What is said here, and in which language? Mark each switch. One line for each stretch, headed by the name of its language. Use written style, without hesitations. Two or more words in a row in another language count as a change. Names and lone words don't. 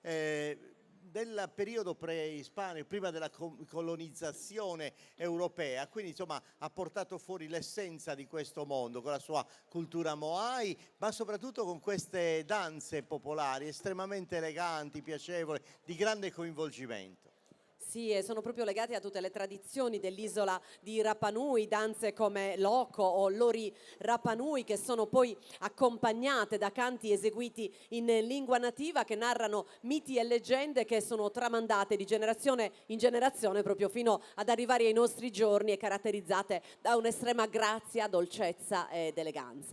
Italian: del periodo preispanico, prima della colonizzazione europea, quindi insomma ha portato fuori l'essenza di questo mondo con la sua cultura Moai, ma soprattutto con queste danze popolari estremamente eleganti, piacevoli, di grande coinvolgimento. Sì, e sono proprio legati a tutte le tradizioni dell'isola di Rapa Nui, danze come l'Oko o l'Ori Rapa Nui, che sono poi accompagnate da canti eseguiti in lingua nativa che narrano miti e leggende che sono tramandate di generazione in generazione proprio fino ad arrivare ai nostri giorni e caratterizzate da un'estrema grazia, dolcezza ed eleganza.